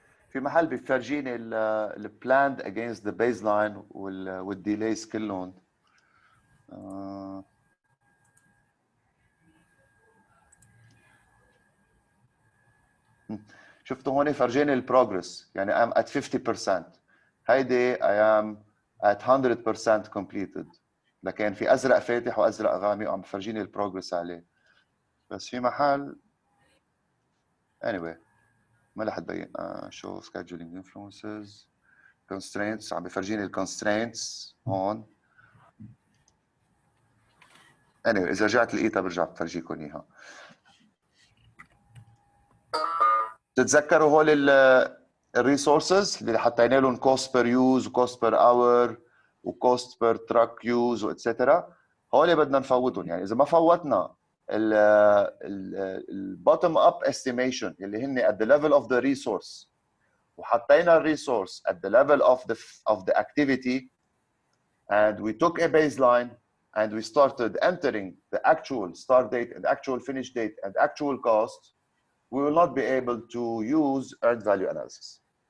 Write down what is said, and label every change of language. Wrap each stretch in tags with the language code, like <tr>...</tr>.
<ar>في محل بيفرجيني ال planned against the baseline والديليز كلهم. شفتوا هون فرجيني البروجرس، يعني</ar> <en>I'm at 50%. هيدي I am at 100% completed.</en> <ar>لكن في ازرق فاتح وازرق غامق وعم بفرجيني البروجرس عليه. بس في محل anyway ما رح تبين.</ar> <en>show scheduling influences constraints،</en> <ar>عم بفرجيني الكونسترينتس هون. anyway اذا رجعت لقيتها برجع بفرجيكم اياها. تتذكروا هول الريسورسز اللي حطينا لهم كوست بير يوز وكوست بير اور وكوست بير تراك يوز واتسترا؟ هول بدنا نفوتهم. يعني اذا ما فوتنا البوتtom اب استيميشن اللي هن at the level of the resource وحطينا الريسورس</ar> <en>at the level of the activity and we took a baseline and we started entering the actual start date and actual finish date and actual cost, we will not be able to use earned value analysis.</en>